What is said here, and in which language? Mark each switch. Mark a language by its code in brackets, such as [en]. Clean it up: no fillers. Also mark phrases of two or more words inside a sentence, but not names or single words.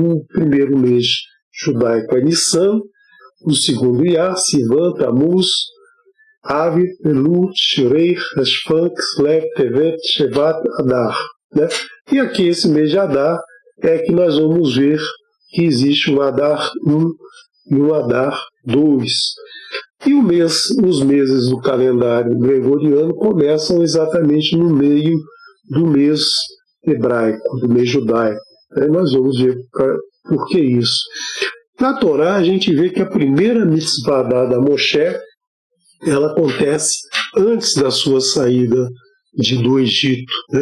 [pt] O primeiro mês judaico é Nissan, o segundo Iyar, Sivan, Tammuz, Av, Elul, Tishrei, Shvan, Kislev, Tevet, Shevat, Adar, né? E aqui esse mês de Adar é que nós vamos ver que existe um Adar 1 e um Adar 2. E os meses do calendário gregoriano começam exatamente no meio do mês hebraico, do mês judaico. Aí nós vamos ver por que isso. Na Torá, a gente vê que a primeira mitzvah dada a Moshe, ela acontece antes da sua saída do Egito, né?